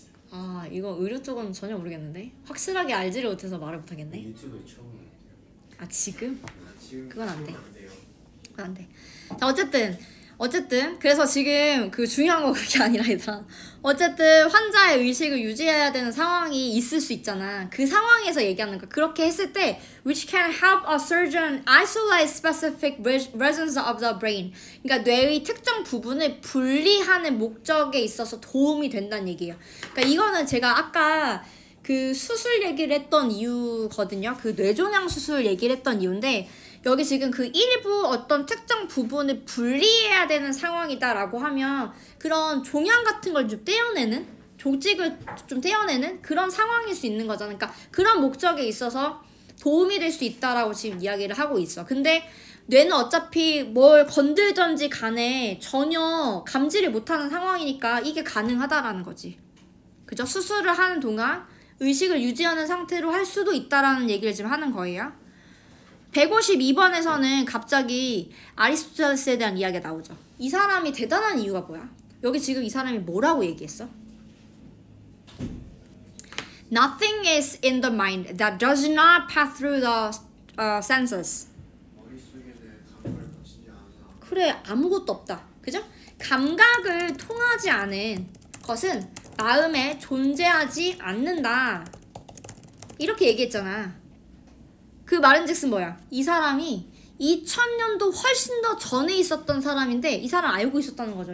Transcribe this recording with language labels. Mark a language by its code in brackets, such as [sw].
[ko] 아 이거 의료 쪽은 전혀 모르겠는데 확실하게 알지를 못해서 말을 못하겠네. 유튜브에 처음 해요. 아 지금? 지금 그건 안 돼. 돼요. 그건 안 돼. 자 어쨌든 그래서 지금 그 중요한 거 그게 아니라 얘들아. 어쨌든 환자의 의식을 유지해야 되는 상황이 있을 수 있잖아. 그 상황에서 얘기하는 거. 그렇게 했을 때 [en] which can help a surgeon isolate specific regions of the brain. [ko] 그러니까 뇌의 특정 부분을 분리하는 목적에 있어서 도움이 된다는 얘기예요. 그러니까 이거는 제가 아까 그 수술 얘기를 했던 이유거든요. 그 뇌종양 수술 얘기를 했던 이유인데 여기 지금 그 일부 어떤 특정 부분을 분리해야 되는 상황이다라고 하면 그런 종양 같은 걸 좀 떼어내는 조직을 좀 떼어내는 그런 상황일 수 있는 거잖아. 그러니까 그런 목적에 있어서 도움이 될 수 있다라고 지금 이야기를 하고 있어. 근데 뇌는 어차피 뭘 건들던지 간에 전혀 감지를 못하는 상황이니까 이게 가능하다라는 거지. 그죠? 수술을 하는 동안 의식을 유지하는 상태로 할 수도 있다라는 얘기를 지금 하는 거예요. 152번에서는 갑자기 아리스토텔레스에 대한 이야기가 나오죠. 이 사람이 대단한 이유가 뭐야? 여기 지금 이 사람이 뭐라고 얘기했어? [en] Nothing is in the mind that does not pass through the senses. [ko] 머릿속에는 감각을 거치지 않아. 그래, 아무것도 없다. 그죠? 감각을 통하지 않은 것은 마음에 존재하지 않는다. 이렇게 얘기했잖아. 그 말은즉슨 뭐야? 이 사람이 2000년도 훨씬 더 전에 있었던 사람인데 이 사람 알고 있었다는 거죠.